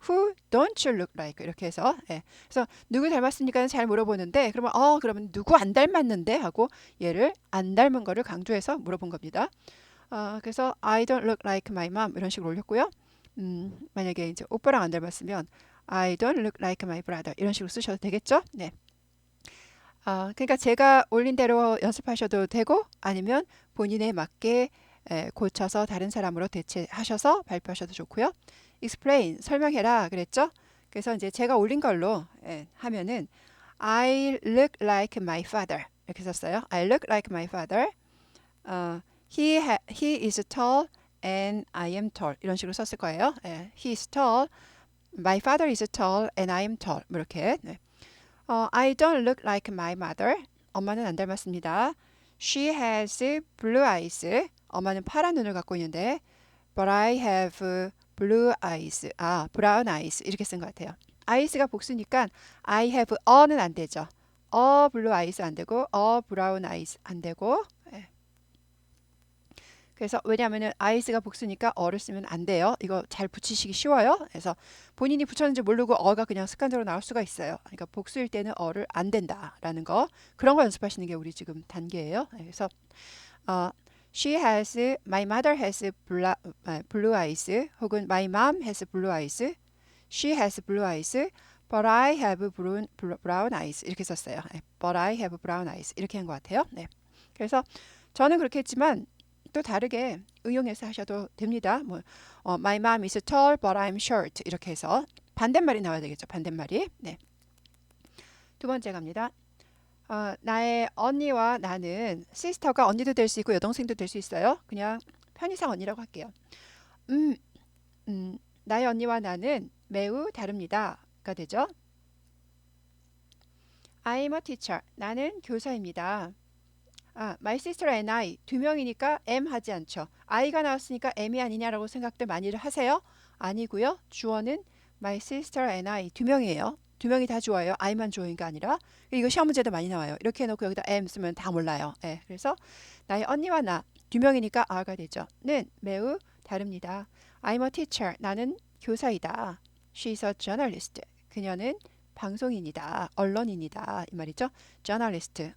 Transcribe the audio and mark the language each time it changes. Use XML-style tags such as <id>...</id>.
<en>Who don't you look like</en> <ko>이렇게 해서 그래서 누구 닮았습니까는 잘 물어보는데 그러면 누구 안 닮았는데 하고 얘를 안 닮은 거를 강조해서 물어본 겁니다. 그래서</ko> <en>I don't look like my mom</en> <ko>이런 식으로 올렸고요. 만약에 이제 오빠랑 안 닮았으면</ko> <en>I don't look like my brother</en> <ko>이런 식으로 쓰셔도 되겠죠? 네. 그러니까 제가 올린 대로 연습하셔도 되고 아니면 본인에 맞게 고쳐서 다른 사람으로 대체하셔서 발표하셔도 좋고요. explain 설명해라 그랬죠. 그래서 이제 제가 올린 걸로 하면은</ko> <en>I look like my father</en> <ko>이렇게 썼어요.</ko> <en>I look like my father. He is tall and I am tall</en> <ko>이런 식으로 썼을 거예요.</ko> <en>He is tall. My father is tall and I am tall.</en> <ko>뭐 이렇게.</ko> <en>I don't look like my mother.</en> <ko>엄마는 안 닮았습니다.</ko> <en>She has blue eyes.</en> <ko>엄마는 파란 눈을 갖고 있는데</ko> <en>But I have blue eyes. brown eyes.</en> <ko>이렇게 쓴 것 같아요. eyes가 복수니까 I have a는 안 되죠.</ko> <en>a blue eyes</en> <ko>안 되고</ko> <en>a brown eyes</en> <ko>안 되고 그래서 왜냐하면 eyes가 복수니까 어를 쓰면 안 돼요. 이거 잘 붙이시기 쉬워요. 그래서 본인이 붙였는지 모르고 어가 그냥 습관적으로 나올 수가 있어요. 그러니까 복수일 때는 어를 안 된다라는 거 그런 거 연습하시는 게 우리 지금 단계예요. 그래서</ko> <en>my mother has blue eyes</en> <ko>혹은</ko> <en>my mom has blue eyes. She has blue eyes. But I have brown eyes.</en> <ko>이렇게 썼어요.</ko> <en>But I have brown eyes.</en> <ko>이렇게 한 것 같아요. 네. 그래서 저는 그렇게 했지만 또 다르게 응용해서 하셔도 됩니다.</ko> <en>My mom is tall, but I'm short.</en> <ko>이렇게 해서 반대말이 나와야 되겠죠. 반대말이. 네. 두 번째 갑니다. 나의 언니와 나는 시스터가 언니도 될 수 있고 여동생도 될 수 있어요. 그냥 편의상 언니라고 할게요. 나의 언니와 나는 매우 다릅니다가 되죠.</ko> <en>I'm a teacher.</en> <ko>나는 교사입니다.</ko> <en>my sister and I</en> <ko>두 명이니까 am 하지 않죠. I가 나왔으니까 am이 아니냐라고 생각들 많이들 하세요. 아니고요. 주어는</ko> <en>my sister and I</en> <ko>두 명이에요. 두 명이 다 주어예요. I만 주어인가 아니라 이거 시험 문제도 많이 나와요. 이렇게 해놓고 여기다 am 쓰면 다 몰라요. 그래서 나의 언니와 나 두 명이니까 are가 되죠. 는 매우 다릅니다.</ko> <en>I'm a teacher.</en> <ko>나는 교사이다.</ko> <en>She's a journalist.</en> <ko>그녀는 방송인이다. 언론인이다. 이 말이죠. journalist.</ko>